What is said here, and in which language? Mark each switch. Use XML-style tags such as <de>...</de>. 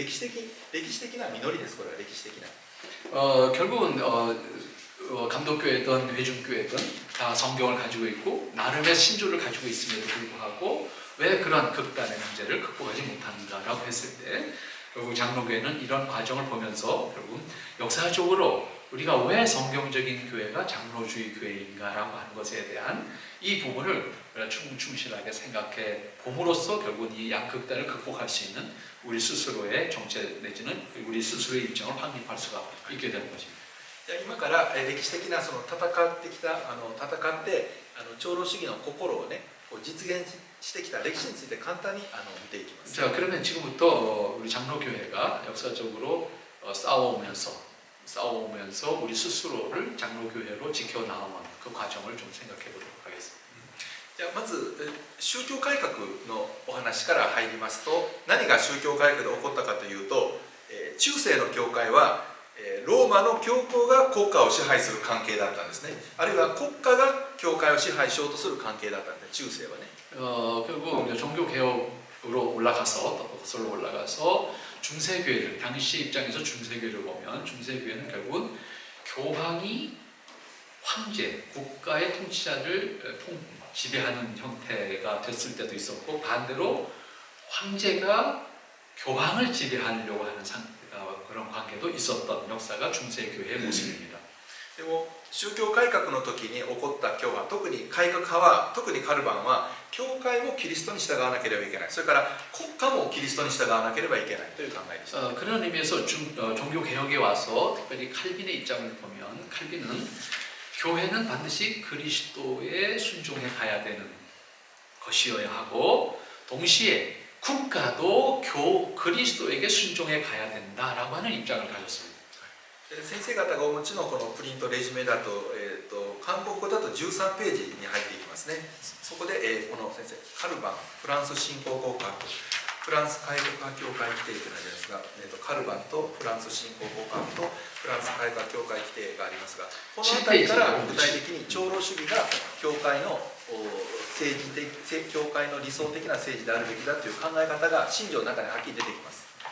<ja>歴史的な実りです。これは歴史的な。</ja> <ko>결국은 감독교회든 회중교회든 다 성경을 가지고 있고 나름의 신조를 가지고 있음에도 불구하고 왜 그런 극단의 문제를 극복하지 못하는가라고 했을 때 결국 장로교회는 이런 과정을 보면서 결국 역사적으로 우리가 왜 성경적인 교회가 장로주의 교회인가라고 하는 것에 대한 이 부분을 충실하게 생각해 봄으로써 결국은 이 양극단을 극복할 수 있는 우리 스스로의 정체 내지는 우리 스스로의 입장을 확립할 수가 있게 되는 것입니다.</ko> <ja>今から歴史的なその戦って長老主義の心をね実現してきた歴史について簡単に見ていきます。</ja> <ko>자, 그러면 지금부터 우리 장로교회가 역사적으로 싸워오면서 우리 스스로를 장로교회로 지켜나온 그 과정을 좀 생각해 보도록 하겠습니다.</ko> <ja>じゃあまず宗教改革のお話から入りますと、何が宗教改革で起こったかというと、中世の教会はローマの教皇が国家を支配する関係だったんですね。あるいは国家が教会を支配しようとする関係だったんで、中世はね。</ja> <ko>결국 종교개혁으로 올라가서 중세교회를 당시 입장에서 중세교회를 보면 중세교회는 결국 교황이 황제, 국가의 통치자를 지배하는 형태가 됐을 때도 있었고 반대로 황제가 교황을 지배하려고 하는 그런 관계도 있었던 역사가 중세교회의 모습입니다.</ko> <ja>でも宗教改革の時に起こった教派、特に改革派は、特にカルバンは教会もキリストに従わなければいけない、それから国家もキリストに従わなければいけないという考えでした。</ja> <ko>그런 의미에서 종교개혁에 와서 특별히 칼빈의 입장을 보면 칼빈은 교회는 반드시 그리스도에 순종해 가야 되는 것이어야 하고 동시에 국가도 그리스도에게 순종해 가야 된다라고 하는 입장을 가졌습니다.</ko> <ja>先生方がお持ちのこのプリントレジュメだと、韓国語だと13ページに入っていきますね。そこで、この先生カルバンフランス信仰国家フランス改革派教会規定というのがありますが、カルバンとフランス信仰国家とフランス改革教会規定がありますが、この辺りから具体的に長老主義が教会の政治的教会の理想的な政治であるべきだという考え方が信条の中にはっきり出てきます。</ja>